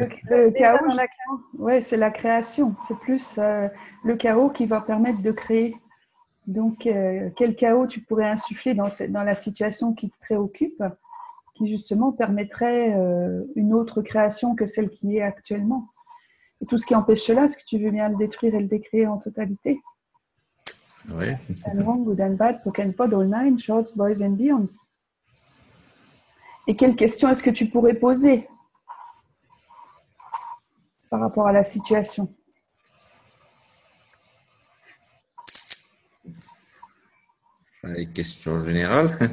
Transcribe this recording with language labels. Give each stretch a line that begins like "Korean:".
French: le chaos, ouais, c'est la création. C'est plus le chaos qui va permettre de créer. Donc, quel chaos tu pourrais insuffler dans la situation qui te préoccupe, qui justement permettrait une autre création que celle qui est actuellement. Et tout ce qui empêche cela, est-ce que tu veux bien le détruire et le décréer en totalité? Oui.
English: And wrong, good and bad, poke and pod, all nine, shorts, boys and beyonds.
French: Et quelles questions est-ce que tu pourrais poser par rapport à la situation? Les questions générales.